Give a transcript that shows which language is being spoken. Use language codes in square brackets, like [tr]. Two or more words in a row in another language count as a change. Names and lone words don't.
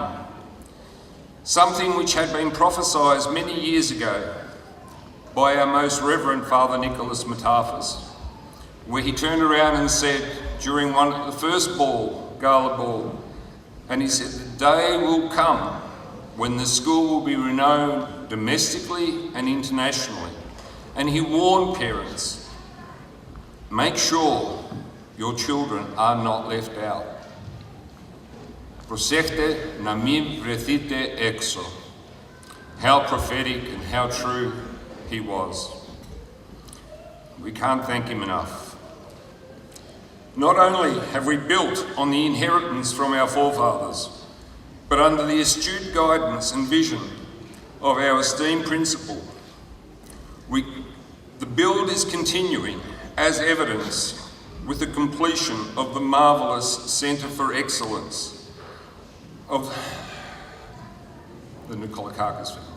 [en] Something which had been prophesied many years ago by our most reverend Father Nicholas Matafis, where he turned around and said during the first gala ball, and he said, "The day will come when the school will be renowned domestically and internationally." And he warned parents, make sure your children are not left out. [el] Προσέχτε να μην βρεθείτε έξω. [en] How prophetic and how true he was. We can't thank him enough. Not only have we built on the inheritance from our forefathers, but under the astute guidance and vision of our esteemed principal, the build is continuing as evidenced with the completion of the marvellous Centre for Excellence of the Nikolakakis family.